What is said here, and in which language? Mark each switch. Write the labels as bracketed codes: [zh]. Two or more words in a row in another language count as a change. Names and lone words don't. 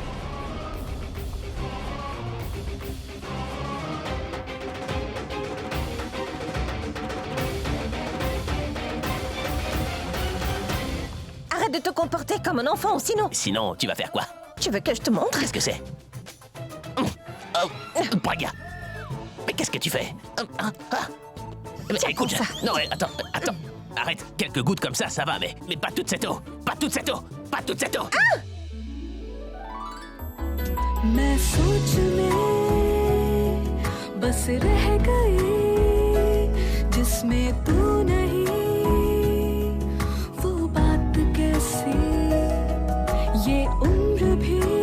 [fr] Arrête de te comporter comme un enfant, sinon... Sinon, tu vas faire quoi? Tu veux que je te montre? Qu'est-ce que c'est? Oh, Pragya. Mais qu'est-ce que tu fais? Mais écoute, ça. non, attends. Arrête, quelques gouttes comme ça va, mais pas toute cette eau. Pas toute cette eau. [hi] मैं सोच में बस रह गई जिसमें तू नहीं वो बात कैसी ये उम्र भी